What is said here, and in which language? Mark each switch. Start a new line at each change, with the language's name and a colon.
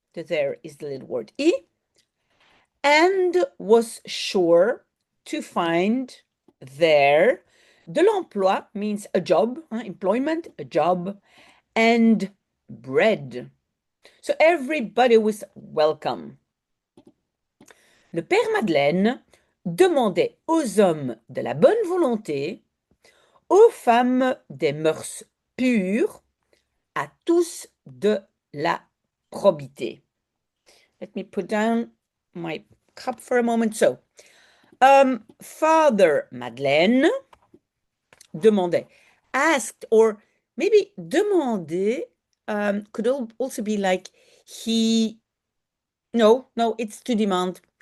English: The there is the little word I, and was sure to find there. De l'emploi means a job, employment, a job, and bread. So everybody was welcome.
French: Le Père Madeleine demandait aux hommes de la bonne volonté, aux femmes des mœurs pures, à tous de la probité.
English: Let me put down my cup for a moment. So, Father Madeleine demandait, asked, or maybe demander could also be like he, no, it's to demand.